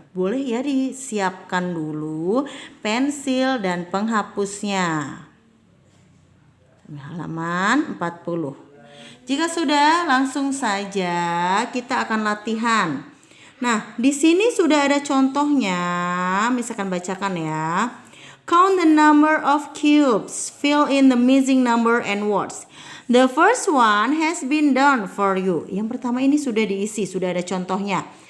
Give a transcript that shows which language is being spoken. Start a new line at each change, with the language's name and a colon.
Indonesian: Boleh ya disiapkan dulu pensil dan penghapusnya. Halaman 40. Jika sudah, langsung saja kita akan latihan. Nah, di sini sudah ada contohnya. Misalkan bacakan ya.
English: Count the number of cubes. Fill in the missing number and words. The first one has been done for you.
Indonesian: Yang pertama ini sudah diisi, sudah ada contohnya.